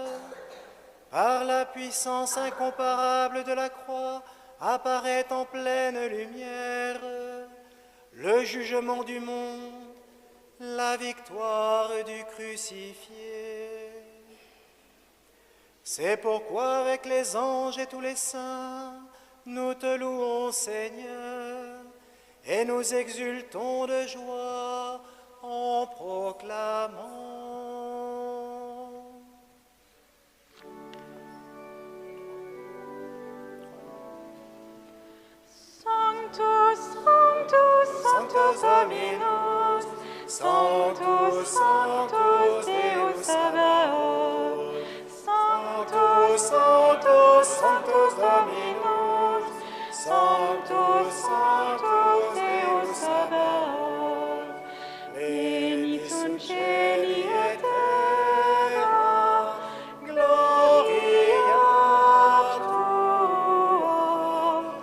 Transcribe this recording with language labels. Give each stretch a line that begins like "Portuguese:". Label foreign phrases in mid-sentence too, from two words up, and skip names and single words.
French: Par la puissance incomparable de la croix, apparaît en pleine lumière le jugement du monde, la victoire du crucifié. C'est pourquoi avec les anges et tous les saints, nous te louons, Seigneur, et nous exultons de joie en proclamant.
Latin: Sanctus, Sanctus, Sanctus Dominus, Sanctus, Sanctus Deus Sabaoth, Sanctus, Sanctus, Sanctus Dominus, Sanctus, Sanctus Deus Sabaoth, Benit sunt cieli et terra, gloria tua,